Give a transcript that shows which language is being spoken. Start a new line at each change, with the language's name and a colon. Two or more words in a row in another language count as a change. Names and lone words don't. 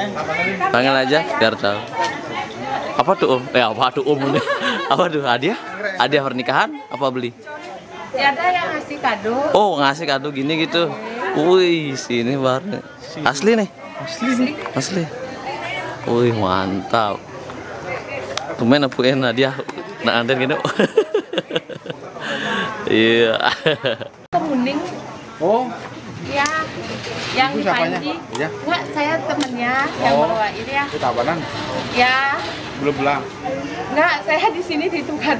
Indonesian: Panggil aja biar tahu. Apa tuh Om? Apa tuh Om ini? Apa tuh hadiah? Hadiah pernikahan? Apa beli? Ya ada yang ngasih kado. Oh ngasih kado gini gitu. Wih sini baru. Asli nih. Asli. Wih mantap. Tumben apuin hadiah.
Balinese: Nak anten
Indonesian: gitu. Iya. Kemuning. Oh. Ya, yang di Panji. Ya. Enggak, saya temennya yang bawain ya. Itu Tabanan? Ya. Belum pulang. Enggak, saya di sini di Tuhan.